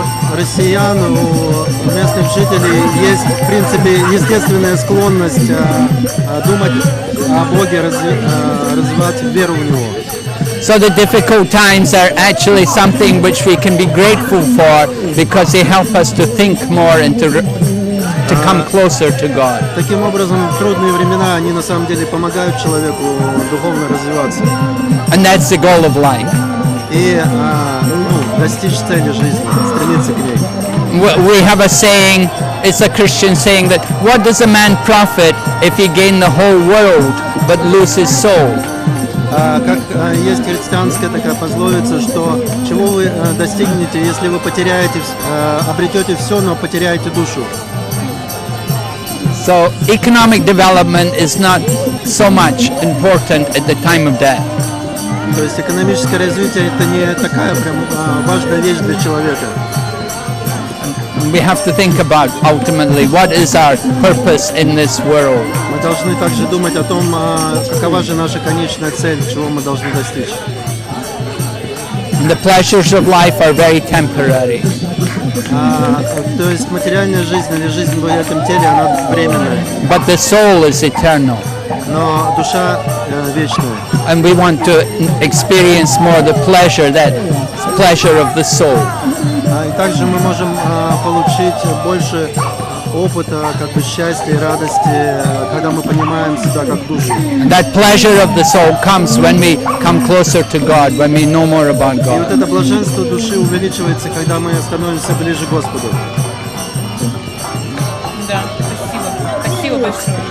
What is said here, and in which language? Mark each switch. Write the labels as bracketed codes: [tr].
[ru] У россиян, у местных жителей есть, в принципе, естественная склонность думать о Боге, развивать веру в Него. [en] So the difficult times are actually something which we can be grateful for because they help us to think more and to come closer to God. [ru] Таким образом, в трудные времена они на самом деле помогают человеку духовно развиваться. [en] And that's the goal of life. [ru] И достичь цели жизни, стремиться к ней. [en] We have a saying, it's a Christian saying, that what does a man profit if he gain the whole world but lose his soul? [ru] Как есть христианская такая пословица, что чего вы достигнете, если вы потеряете, обретете все, но потеряете душу. [en] So economic development is not so much important at the time of death. [ru] То есть экономическое развитие это не такая прям важная вещь для человека. [en] We have to think about ultimately what is our purpose in this world. [ru] Мы должны также думать о том, какова же наша конечная цель, чего мы должны достичь. [en] The pleasures of life are very temporary. [ru] То есть материальная жизнь или жизнь в этом теле, она временная. [en] But the soul is eternal. [ru] Но душа вечная. [en] And we want to experience more the pleasure, that pleasure of the soul. [ru] И также мы можем получить больше опыта, как бы счастья и радости, когда мы понимаем себя как душу. [en] And that pleasure of the soul comes when we come closer to God, when we know more about [ru] И вот [en] God. [ru] это блаженство души увеличивается, когда мы становимся ближе к Господу. Да, спасибо. Спасибо большое.